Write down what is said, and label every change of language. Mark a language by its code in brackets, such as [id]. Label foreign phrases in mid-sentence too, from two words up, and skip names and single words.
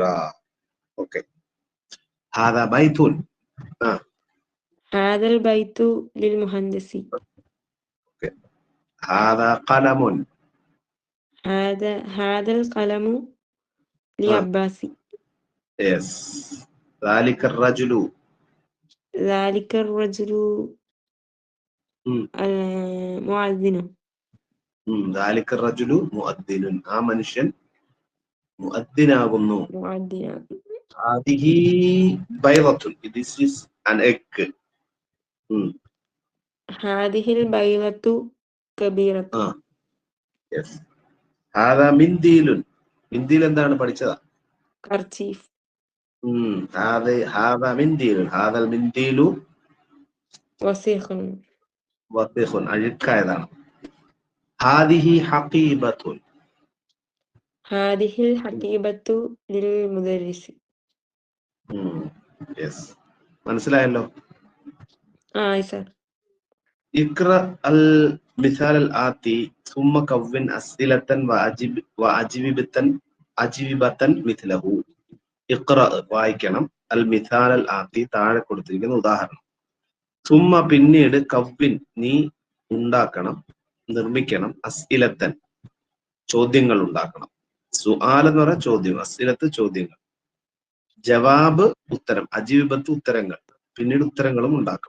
[ar] ഓക്കെ. هذا بيت. هذا البيت للمهندس. ഓക്കെ. هذا قلم. هذا القلم لعباس. യെസ്. ذلك الرجل. ذلك الرجل മുഅദ്ദിന. ذلك الرجل مؤذن. [ml] ആ മനുഷ്യൻ മുഅദ്ദിനാകുന്നു. [ar] هذه بيضة. [en] This is an egg. [ar] هذه البيضة كبيرة. യെസ്. هذا منديل. [ml] മിൻദീൽ എന്താണ് പഠിച്ചതാ? കർച്ചീഫ്. [ar] هذا منديل. هذا المنديل വസീഖുൻ. വസീഖുൻ, അഴുക്കായതാണ്. هذه حقيبة. هذه الحقيبة للمدرس. [ml] യെസ്, മനസ്സിലായല്ലോ. സർ. [ar] اقرأ المثال الآتي ثم كون أسئلة وأجوبة مثله. [ml] ഇഖ്റ വായിക്കണം. [ar] المثال الآتي [ml] താഴെ കൊടുത്തിരിക്കുന്ന ഉദാഹരണം. സുമ്മ പിന്നീട് കവ്വിൻ നീ ഉണ്ടാക്കണം, നിർമ്മിക്കണം. അസ്ഇലത്തൻ ചോദ്യങ്ങൾ ഉണ്ടാക്കണം. സുആൽ എന്ന് പറഞ്ഞാൽ ചോദ്യം, അസ്ഇലത്ത് ചോദ്യങ്ങൾ, ജവാബ് ഉത്തരം, അജീബത്ത് ഉത്തരങ്ങൾ, പിന്നീട് ഉത്തരങ്ങളും ഉണ്ടാക്കണം.